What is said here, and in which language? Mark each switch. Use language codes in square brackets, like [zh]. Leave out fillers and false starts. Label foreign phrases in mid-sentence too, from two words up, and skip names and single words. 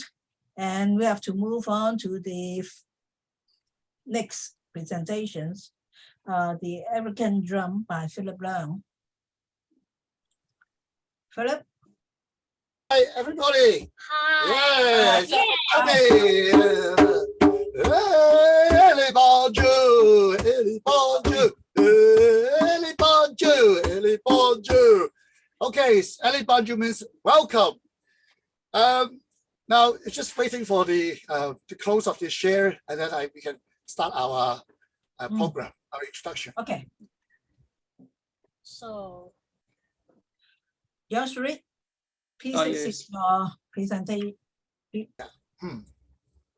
[en] And we have to move on to the next presentations. The African Drum by Philip Leung. Philip? Hi, everybody. Hi. Hey, Eli bonjour, Eli bonjour, Eli bonjour, Eli bonjour. Okay, Eli bonjour means welcome. Now it's just waiting for the close of the share, and then we can start our program, our introduction. Okay. So, Yosri, please exit your presentation.